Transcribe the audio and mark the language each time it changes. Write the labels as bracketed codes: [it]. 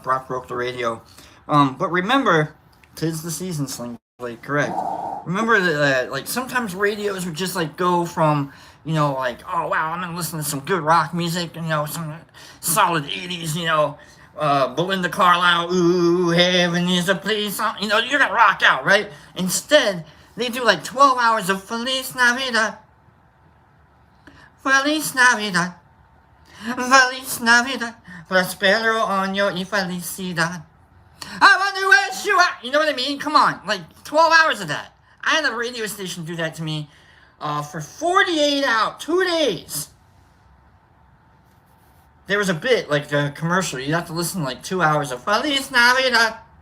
[en] Brock broke the radio. But remember, 'tis the season, Sling Blade, correct. Remember that, like, sometimes radios would just, like, go from, like, oh, wow, I'm gonna listen to some good rock music, some solid 80s, Belinda Carlisle, ooh, heaven is a place, you're gonna rock out, right? Instead, they do, like, 12 hours of [es] Feliz Navidad, Feliz Navidad, Feliz Navidad, Prospero año y felicidad. [en] I wonder where you are. You know what I mean? Come on. Like, 12 hours of that. I had a radio station do that to me for 48 hours, 2 days. There was a bit, like a commercial. You'd have to listen to like 2 hours of Feliz Navidad.